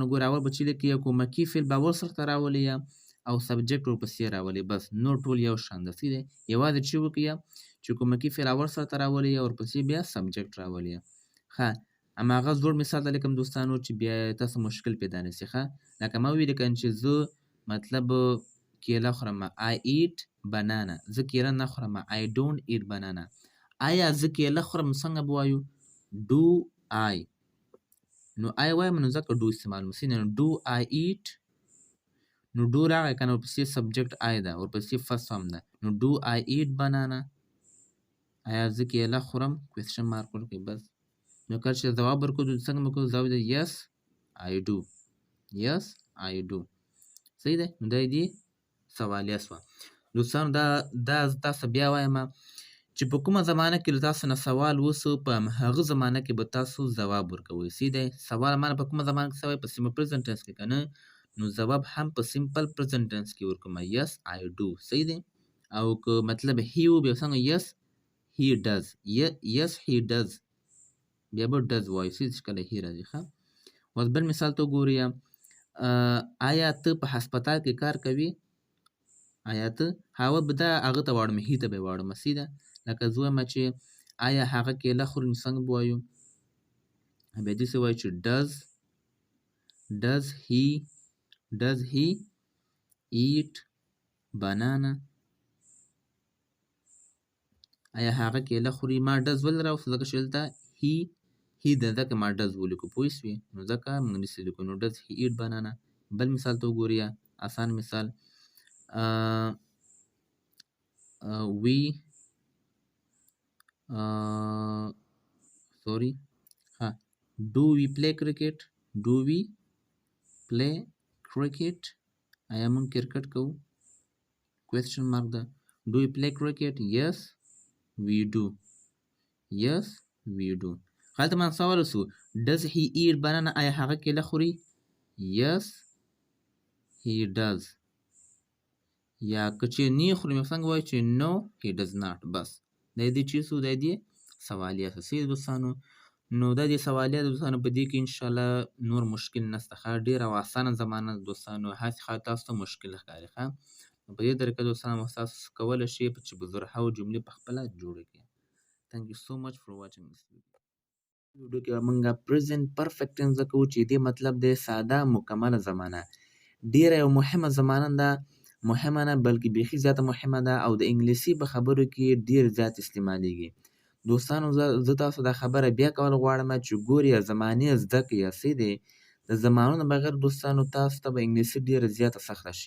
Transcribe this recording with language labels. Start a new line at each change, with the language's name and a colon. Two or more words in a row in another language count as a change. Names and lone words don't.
Pashto: ګورئ اول به چې لیکي یا کومکي فعل به اول سرته راولي یا او سبجیکټ ورپسې راولي، بس نور ټول یو شان ده. صحیح دی؟ یوازې چې وکړي چې کومکي فعل اول سرته راولي یا ورپسې بیا سبجیکټ راولي. ښه هماغه زوړ مثال ته لیکم دوستانو چې بیا تاسو مشکل پیدا نه شي. ښه لکه ما وویل که چې زه مطلب کیله خورم،
English: I eat banana.
Pashto: زه کیله نه خورم،
English: I don't eat banana.
Pashto: آیا زه کیله خورم څنګه به وایو؟
English: do I.
Pashto: نو I وایم نو ځکه do استعمال مو نو
English: do I eat.
Pashto: نو do راغی که نه ورپسې سبجیکټ I ده، ورپسې
English: first form
Pashto: ده، نو
English: do I eat banana.
Pashto: آیا زه کیله خورم؟
English: question mark
Pashto: ورکړئ بس. نو کله چې ځواب ورکړو څنګه به کوو؟ ځواب دی
English: yes I do. yes I do.
Pashto: صحیح دی؟ نو دا دې سوالیه شوه. دوستانو دا تاسو بیا وایم چې په کومه زمانه کې له تاسو نه سوال وسو، په هغه زمانه کې به تاسو ځواب ورکوئ. صحیح دی؟ سوال مانه په کومه زمانه کې شوی؟ په
English: simple present tense
Pashto: کې که نه؟ نو ځواب هم په
English: simple present tense
Pashto: کې ورکوم
English: yes I do.
Pashto: صحیح دی؟ او که مطلب هی و بیا څنګه
English: yes he does. yes he does
Pashto: بیا به ډز وایو چې کله هی راځي. ښه اوس بل مثال ته وګورئ، آیا ته په هسپتال کې کار کوي؟ آیا ته هغه به دا هغه ته واړم، هی ته به یې واړم. صحیح ده؟ لکه زه وایم چې آیا هغه کیله خوري، نو څنګه به وایو؟ بیا داسې وایو چې
English: does he eat banana.
Pashto: آیا هغه کیله خوري؟ ما ډز ولې راوستو ځکه چې دلته هی ده، ځکه ما ډز ولیکو. پوه شوې؟ نو ځکه موږ داسې لیکو. نو
English: does he eat banana.
Pashto: بل مثال ته وګورئ، آسان مثال،
English: do we play cricket. do we play cricket.
Pashto: آیا موږ کرکټ کوو؟
English: question mark
Pashto: ده.
English: do we play cricket. yes we do. yes we do.
Pashto: هلته ما سوال وسو
English: does he eat banana.
Pashto: آیا هغه کیله خوري؟
English: yes he does.
Pashto: یا که چې نه خوري نو څنګه وایو چې
English: no he does not.
Pashto: بس دا دې چې څه دا دې سوالیه څه دوستانو. نو دا دې سوالیه د دوستانو په دې کې انشاءالله نور مشکل نسته ښه ډېره او اسانه زمانه ده دوستانو هسې ښه تاسو ته مشکل ښکاري ښه نو په دې طریقه دوستانو تاسو کولی شئ چې په زرهاو جملې په خپله جوړې کړئ.
English: Thank you so much for watching this video.
Pashto: ویډیو کې به مونږ
English: present perfect tense
Pashto: زده کوو چې دې مطلب دی ساده مکمله زمانه ډېره یو مهمه زمانه ده مهمه نه بلکې بیخي زیاته مهمه ده او د انګلیسي په خبرو کې ډېر زیات استعمالیږي. دوستانو زه تاسو دا خبره بیا کول غواړم چې ګورې زمانې زده کړئ څه دی د زمانو نه بغیر دوستانو تاسو ته به انګلیسي ډېره زیاته سخته شي.